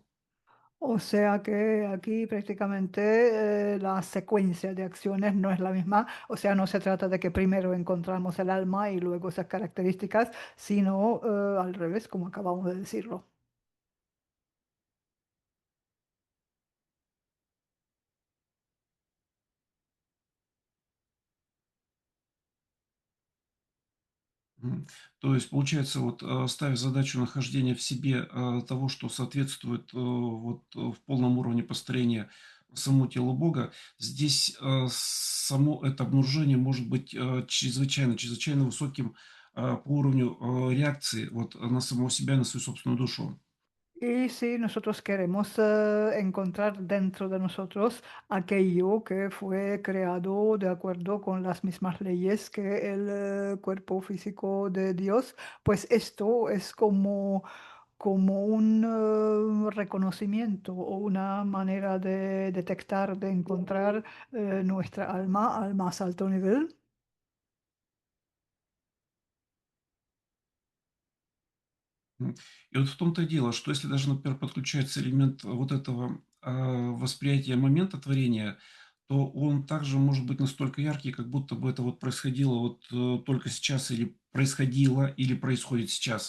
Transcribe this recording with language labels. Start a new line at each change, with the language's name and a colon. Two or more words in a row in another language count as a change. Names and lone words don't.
Spanish: O sea que aquí prácticamente la secuencia de acciones no es la misma, o sea, no se trata de que primero encontramos el alma y luego esas características, sino al revés, como acabamos de decirlo. Мгм.
Russian: То есть, получается, вот, ставя задачу нахождения в себе, того, что соответствует, вот, в полном уровне построения самому телу Бога, здесь, само это обнаружение может быть, чрезвычайно высоким, по уровню, реакции вот на самого себя, на свою собственную душу.
Spanish: Y si nosotros queremos encontrar dentro de nosotros aquello que fue creado de acuerdo con las mismas leyes que el cuerpo físico de Dios, pues esto es como un reconocimiento o una manera de detectar, de encontrar nuestra alma al más alto nivel.
Russian: И вот в том-то и дело, что если даже, например, подключается элемент вот этого, восприятия момента творения, то он также может быть настолько яркий, как будто бы это вот происходило вот, только сейчас или происходило, или происходит сейчас.